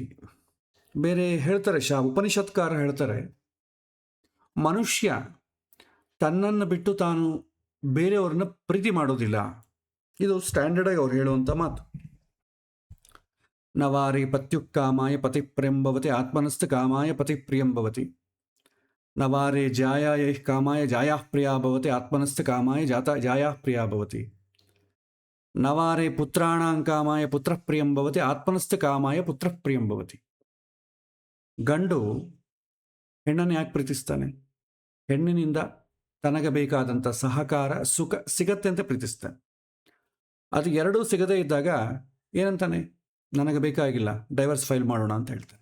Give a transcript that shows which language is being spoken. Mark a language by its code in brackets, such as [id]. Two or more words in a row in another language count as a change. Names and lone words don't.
[kn] ಬೇರೆ ಹೇಳ್ತಾರೆ, ಉಪನಿಷತ್ಕಾರ ಹೇಳ್ತಾರೆ, ಮನುಷ್ಯ ತನ್ನನ್ನು ಬಿಟ್ಟು ತಾನು ಬೇರೆಯವ್ರನ್ನ ಪ್ರೀತಿ ಮಾಡೋದಿಲ್ಲ. ಇದು ಸ್ಟ್ಯಾಂಡರ್ಡಾಗಿ ಅವ್ರು ಹೇಳುವಂಥ ಮಾತು. [sa] ನವಾರಿ ಪತ್ಯುಕ್ಕಾಮಾಯ ಪತಿ ಪ್ರಿಯಂಭವತಿ ಆತ್ಮನಸ್ಥ ಕಾಮಾಯ ಪತಿ ಪ್ರಿಯಂಭವತಿ. ನವಾರೇ ಜಾಯಾಯ ಕಾಮಾಯ ಜಾಯಾ ಪ್ರಿಯಾ ಭವತಿ ಆತ್ಮನಸ್ಥ ಕಾಮಾಯ ಜಾಯಾ ಪ್ರಿಯಾ ಭವತಿ. ನವಾರೇ ಪುತ್ರಾಣಾಂ ಕಾಮಾಯ ಪುತ್ರ ಪ್ರಿಯಂಭವತಿ ಆತ್ಮನಸ್ಥ ಕಾಮಾಯ ಪುತ್ರ ಪ್ರಿಯಂಭವತಿ. [kn] ಗಂಡು ಹೆಣ್ಣನ್ನು ಯಾಕೆ ಪ್ರೀತಿಸ್ತಾನೆ? ಹೆಣ್ಣಿನಿಂದ ತನಗೆ ಬೇಕಾದಂಥ ಸಹಕಾರ ಸುಖ ಸಿಗತ್ತೆ ಅಂತ ಪ್ರೀತಿಸ್ತಾನೆ. ಅದು ಎರಡೂ ಸಿಗದೇ ಇದ್ದಾಗ ಏನಂತಾನೆ? ನನಗೆ ಬೇಕಾಗಿಲ್ಲ, [en] divorce file [kn] ಮಾಡೋಣ ಅಂತ ಹೇಳ್ತಾನೆ.